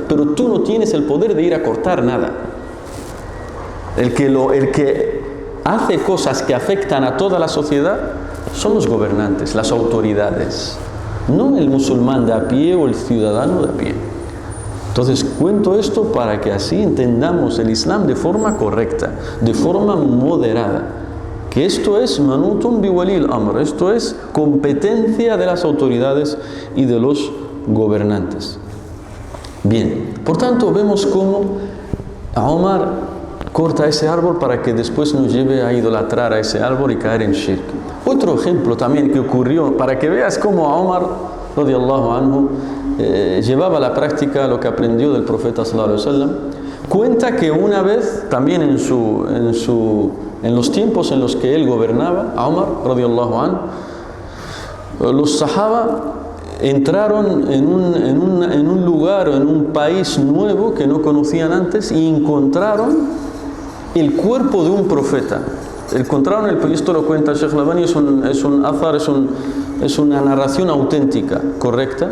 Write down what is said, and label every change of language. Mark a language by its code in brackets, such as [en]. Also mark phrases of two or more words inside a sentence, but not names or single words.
[es] Pero tú no tienes el poder de ir a cortar nada. El que hace cosas que afectan a toda la sociedad son los gobernantes, las autoridades, no el musulmán de a pie o el ciudadano de a pie. Entonces cuento esto para que así entendamos el Islam de forma correcta, de forma moderada, que esto es [ar] منوط بولي الأمر, [es] esto es competencia de las autoridades y de los gobernantes. Bien, por tanto vemos cómo Omar corta ese árbol para que después nos lleve a idolatrar a ese árbol y caer en shirk. Otro ejemplo también que ocurrió, para que veas cómo Omar, [ar] رضي الله عنه, [es] llevaba a la práctica lo que aprendió del profeta [ar] صلى الله عليه وسلم. [es] Cuenta que una vez, también en los tiempos en los que él gobernaba, Omar, [ar] رضي الله عنه, [es] los sahaba entraron en un lugar o en un país nuevo que no conocían antes y encontraron el cuerpo de un profeta. Encontraron esto lo cuenta Sheikh Al-Albani, es un azar, es una narración auténtica, correcta.